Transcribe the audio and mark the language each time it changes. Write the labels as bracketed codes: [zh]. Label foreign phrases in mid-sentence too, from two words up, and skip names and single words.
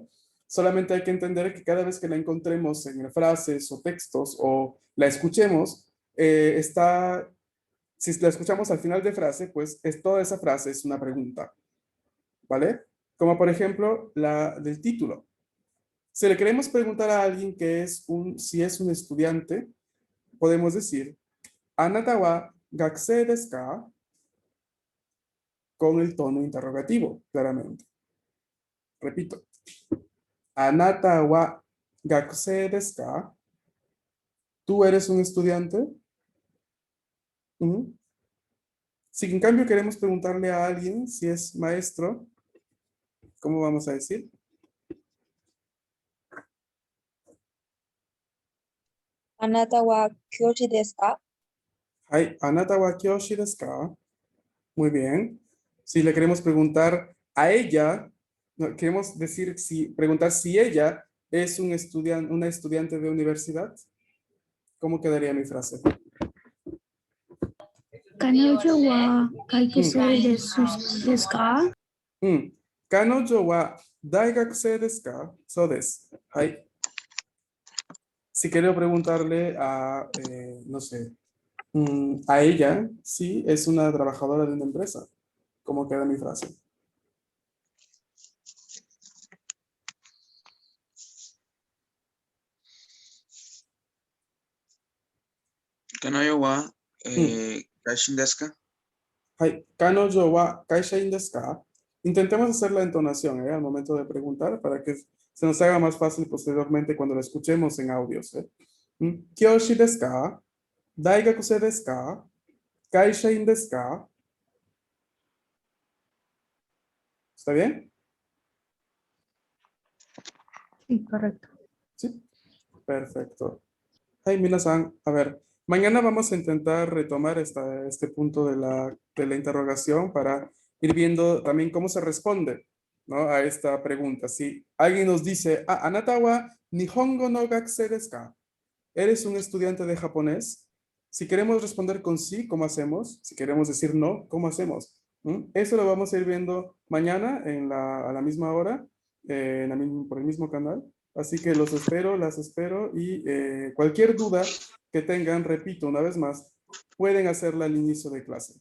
[es] Solamente hay que entender que cada vez que la encontremos en frases o textos o la escuchemos, si la escuchamos al final de frase, pues toda esa frase es una pregunta. ¿Vale? Como por ejemplo la del título. Si le queremos preguntar a alguien si es un estudiante, podemos decir, [ja] あなたは学生ですか? [es] Con el tono interrogativo, claramente. Repito. [ja] あなたは学生ですか? [es] ¿Tú eres un estudiante? Si en cambio queremos preguntarle a alguien si es maestro, ¿cómo vamos a decir? [ja] あなたは教師ですか? はい、あなたは教師ですか? [es] Muy bien. Si le queremos preguntar a ella, no, queremos decir preguntar si ella es una estudiante de universidad, ¿cómo quedaría mi frase? [ja] 彼女はかいくせいですか? 彼女は大学生ですか? そうです。はい. [es] Si quiero preguntarle a, no sé, a ella, sí, es una trabajadora de una empresa. ¿Cómo queda mi frase? [ja] 彼女はかいしんですか? はい、彼女は会社員ですか? [es] Intentemos hacer la entonación al momento de preguntar para que se nos haga más fácil posteriormente cuando la escuchemos en audios. [ja] 教師ですか?大学生ですか? 会社員ですか? [es] ¿Está bien? Sí, correcto. Sí, perfecto. Hey, minasan, a ver, mañana vamos a intentar retomar este punto de la interrogación para ir viendo también cómo se responde, ¿no?, a esta pregunta. Si alguien nos dice, [ja] あなたは日本語の学生ですか? [es] ¿Eres un estudiante de japonés? Si queremos responder con sí, ¿cómo hacemos? Si queremos decir no, ¿cómo hacemos? Eso lo vamos a ir viendo mañana a la misma hora, por el mismo canal. Así que los espero, las espero y cualquier duda que tengan, repito una vez más, pueden hacerla al inicio de clase.